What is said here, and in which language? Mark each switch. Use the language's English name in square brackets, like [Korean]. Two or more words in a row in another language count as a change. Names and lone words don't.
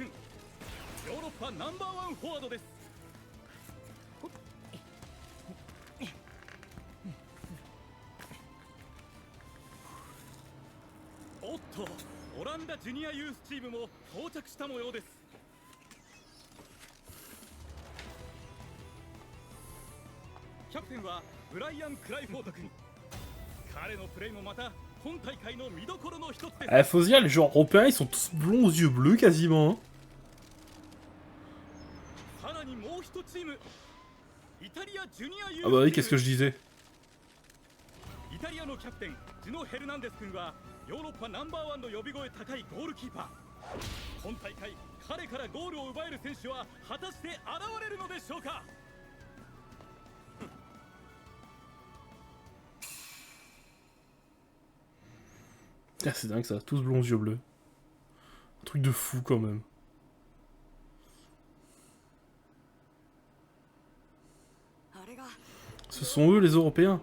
[Japanese] ヨーロッパナンバーワンフォワードです。おっと、オランダジュニアユースチームも到着した模様です。キャプテンはブライアン・クライフォード君。彼のプレーもまた今大会の見どころの一つです。 [French] Faut se dire, les joueurs européens, ils sont tous blonds aux yeux bleus quasiment. Hein. [Japanese] さらにもう一チーム、イタリアジュニアユース。 [French] Ah bah oui, qu'est-ce que je disais. [Japanese] イタリアのキャプテンジノ・ヘルナンデス君はヨーロッパナンバーワンの呼び声高いゴールキーパー。今大会彼からゴールを奪える選手は果たして現れるのでしょうか。 [French] Ah, c'est dingue ça, tous blonds aux yeux bleus. Un truc de fou quand même. Ce sont eux les Européens.